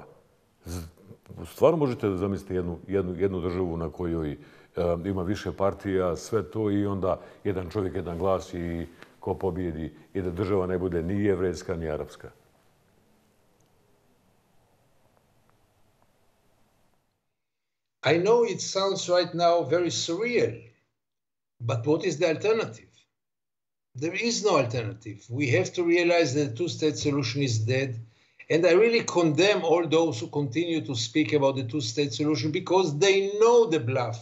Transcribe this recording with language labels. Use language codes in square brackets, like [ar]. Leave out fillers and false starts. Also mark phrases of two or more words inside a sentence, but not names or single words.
[sr] Stvarno možete zamisliti jednu državu na kojoj ima više partija, sve to i onda jedan čovjek, jedan glas i ko pobjedi i da država ne bude ni jevrejska ni arapska. [en] I know it sounds right now very surreal, but what is the alternative? There is no alternative. We have to realize that the two-state solution is dead. And I really condemn all those who continue to speak about the two-state solution because they know the bluff.